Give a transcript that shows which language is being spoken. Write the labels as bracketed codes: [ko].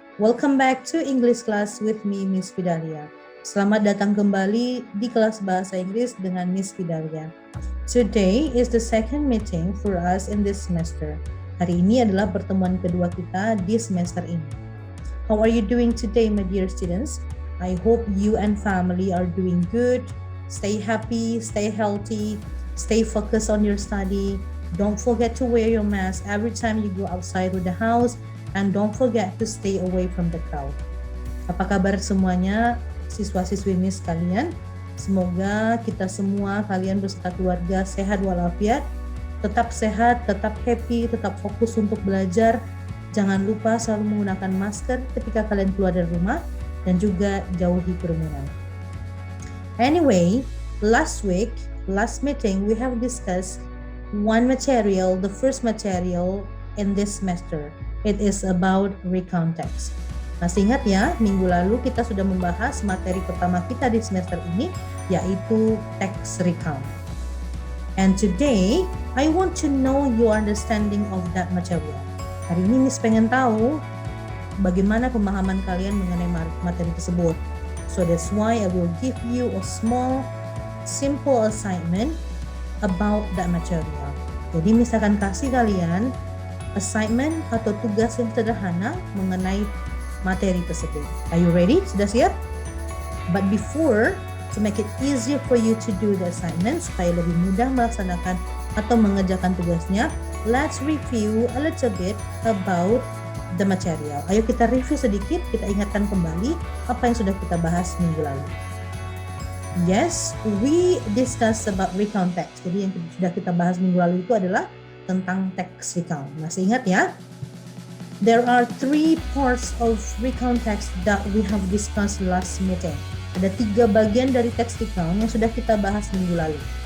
[en] Welcome back to English class with me, Miss Fidalia. [id] Selamat datang kembali di kelas bahasa Inggris dengan Miss Fidalia. [en] Today is the second meeting for us in this semester. [id] Hari ini adalah pertemuan kedua kita di semester ini. [en] How are you doing today, my dear students? I hope you and family are doing good. Stay happy, stay healthy, stay focused on your study. Don't forget to wear your mask every time you go outside with the house, and don't forget to stay away from the crowd. [id] Apa kabar semuanya, siswa-siswi Miss kalian? Semoga kita semua, kalian beserta keluarga sehat walafiat, tetap sehat, tetap happy, tetap fokus untuk belajar. Jangan lupa selalu menggunakan masker ketika kalian keluar dari rumah, dan juga jauhi kerumunan. [en] Anyway, last meeting we have discussed one material, the first material in this semester. It is about recount text. [id] Masih ingat ya, minggu lalu kita sudah membahas materi pertama kita di semester ini, yaitu text recount. [en] And today, I want to know your understanding of that material. [id] Hari ini Miss pengen tahu bagaimana pemahaman kalian mengenai materi tersebut. [en] So that's why I will give you a small, simple assignment about that material. [id] Jadi Miss akan kasih kalian assignment atau tugas yang sederhana mengenai materi tersebut. [en] Are you ready? [id] Sudah siap? [en] But before, to make it easier for you to do the assignment, [id] supaya lebih mudah melaksanakan atau mengerjakan tugasnya, [en] let's review a little bit about the material. [id] Ayo kita review sedikit, kita ingatkan kembali apa yang sudah kita bahas minggu lalu. [en] Yes, we discussed about recount text. [id] Jadi yang sudah kita bahas minggu lalu itu adalah tentang text recount. Masih ingat ya? [en] There are 3 parts of recount text that we have discussed last meeting. [id] Ada 3 bagian dari text recount yang sudah kita bahas minggu lalu.